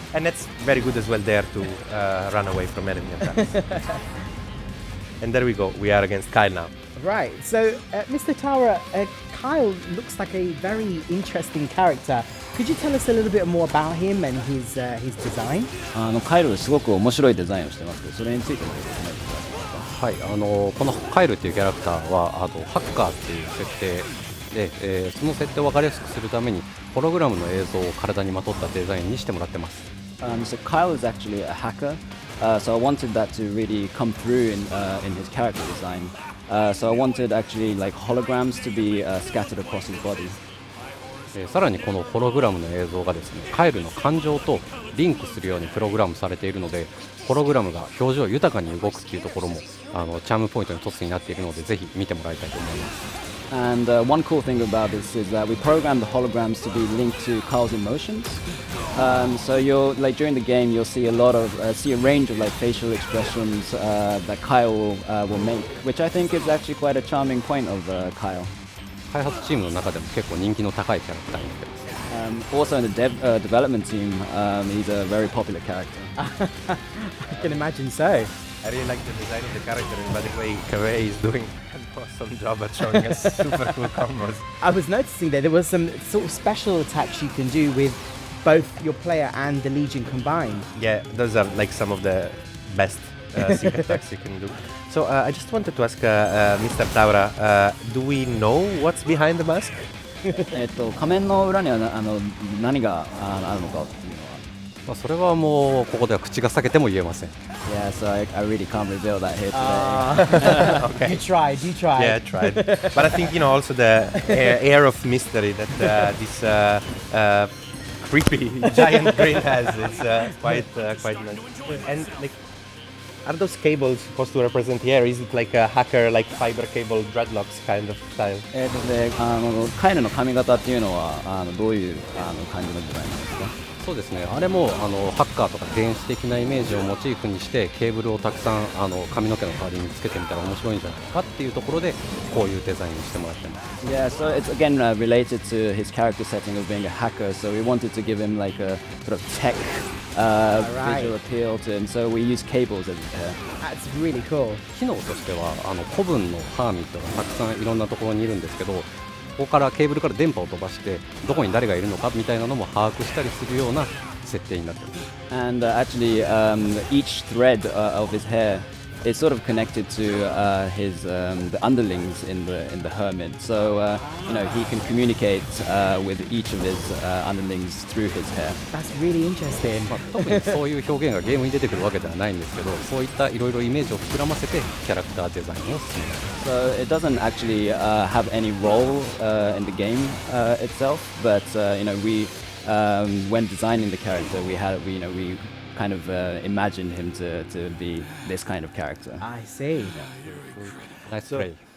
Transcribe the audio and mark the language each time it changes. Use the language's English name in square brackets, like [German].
[English] And that's very good as well there to run away from enemy attacks. And there we go, we are against Kyle now. Right, so Mr. Taura, Kyle looks like a very interesting character. Could you tell us a little bit more about him and his design? [Japanese] カイロすごく面白いデザインをしてますけど、それについても説明していただけますか。はい、このカイルっていうキャラクターはハッカーっていう設定で、その設定を分かりやすくするためにホログラムの映像を体にまとったデザインにしてもらってます。 [English] So Kyle is actually a hacker, so I wanted that to really come through in his character design. So I wanted actually like holograms to be scattered across his body. [Japanese] さらにこのホログラムの映像がですね、カイルの感情とリンクするようにプログラムされているので、ホログラムが表情豊かに動くっていうところもチャームポイントの一つになっているので、ぜひ見てもらいたいと思います。 [English] And one cool thing about this is that we programmed the holograms to be linked to Kyle's emotions. So you'll like during the game you'll see a range of like facial expressions that Kyle will make, which I think is actually quite a charming point of Kyle. [Japanese] 開発チームの中でも結構人気の高いキャラクターになってます。 [English] Also in the development team, he's a very popular character. I can imagine so. I really like the design of the character, and by the way, Kaveh is doing an awesome job at showing us super cool combos. I was noticing that there was some sort of special attacks you can do with both your player and the Legion combined. Yeah, those are like some of the best sync attacks you can do. So I just wanted to ask Mr. Taura, do we know what's behind the mask? [Japanese] 仮面の裏には何があるのかっていうのは。まあそれはもうここでは口が裂けても言えません。 [English] Yeah, so I really can't reveal that here today. Okay. You tried. Yeah, I tried. But I think, also the air of mystery that this creepy giant brain has is quite nice. And like, are those cables supposed to represent here? Is it like a hacker, like fiber cable dreadlocks kind of style? [Japanese] カイルの髪型っていうのはどういう感じのデザインなんですか？そうですね、あれもハッカーとか電子的なイメージをモチーフにしてケーブルをたくさん髪の毛の代わりにつけてみたら面白いんじゃないかっていうところでこういうデザインにしてもらってます。 [English] Yeah, so it's again related to his character setting of being a hacker. So we wanted to give him like a sort of tech visual appeal to him. So we use cables as his hair. That's really cool. [Japanese] 機能としては古文のハーミットがたくさんいろんなところにいるんですけど、ここからケーブルから電波を飛ばしてどこに誰がいるのかみたいなのも把握したりするような設定になっています。 [English] And actually, each thread of his hair is sort of connected to his the underlings in the hermit. So he can communicate with each of his underlings through his hair. That's really interesting. [Japanese] 特にそういう表現がゲームに出てくるわけではないんですけど、そういったいろいろイメージを膨らませてキャラクターデザインを進めます。 [English] So it doesn't actually have any role in the game itself, but we when designing the character, we kind of imagined him to be this kind of character. I see. Nice play.